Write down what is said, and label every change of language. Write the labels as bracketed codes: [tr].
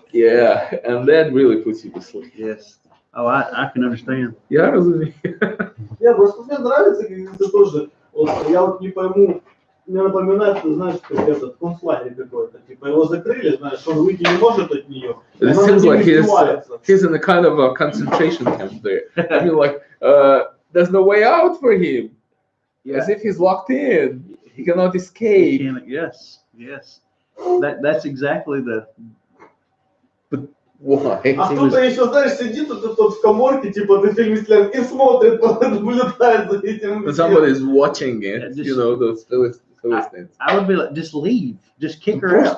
[en] Yeah, and that really puts you to sleep. Yes. Oh, I can understand. [ru] Я разумею. Просто мне нравится, как это тоже. Вот я вот не пойму, мне напоминает, ты знаешь, как этот концлагерь какой-то. Типа его закрыли, знаешь, он выйти не может от нее. [en] It seems like he's in a kind of a concentration camp there. I mean, like, there's no way out for him. Yeah. As if he's locked in. He cannot escape. Yes. That's exactly the. Why? [ru] А кто-то еще, знаешь, сидит тут в каморке, типа на фильме «Стлян» и смотрит, наблюдает за этим. [en] Somebody's watching it, those Philistines. I would be like, just leave, just kick her out.